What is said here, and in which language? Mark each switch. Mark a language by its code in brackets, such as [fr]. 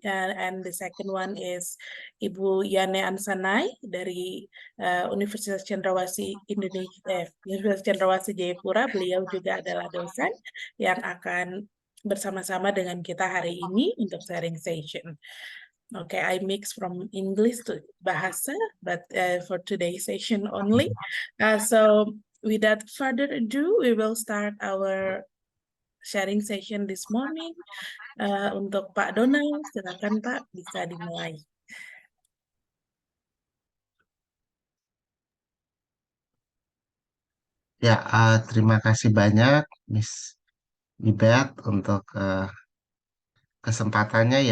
[en] And the second one is Ibu Yane Ansanai dari Universitas Cendrawasih Indonesia, Universitas Cendrawasih Jayapura. [id] Beliau juga adalah dosen yang akan bersama-sama dengan kita hari ini untuk sharing session. [en] Okay, I mix from English to Bahasa, but for today's session only. So without further ado, we will start our sharing session this morning. [id] Untuk Pak Donald, silakan Pak, bisa dimulai. Ya, terima kasih banyak Miss Ibet untuk kesempatannya.